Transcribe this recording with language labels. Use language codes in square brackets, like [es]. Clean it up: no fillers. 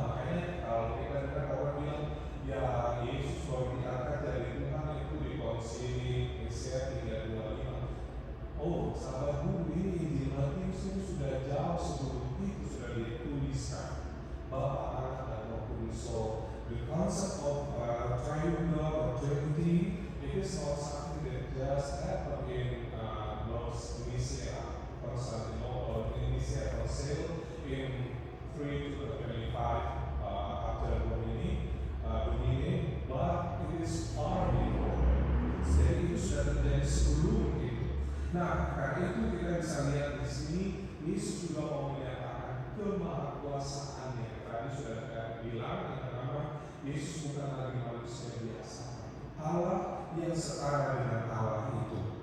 [id] Makanya kalau kita dengar orang bilang ya Yesus baru diangkat dari Tuhan itu di Konsili Nicea 325. Oh, sahabat dulu, ini Injil Matius ini sudah jauh sebelum itu sudah dituliskan Bapa, Anak, dan Roh Kudus. [en] So the concept of Triune God or Trinity, it is not something that just happened in Nicea Constantinople or in Nicea Council in 325 after Domini, but it is far before. [id] Jadi itu sudah terjadi sebelum itu. Nah, karena itu kita bisa lihat di sini, Yesus juga mau menyatakan kemahakuasaannya. Tadi sudah saya bilang yang pertama, Yesus bukan lagi manusia biasa, Allah yang setara dengan Allah itu.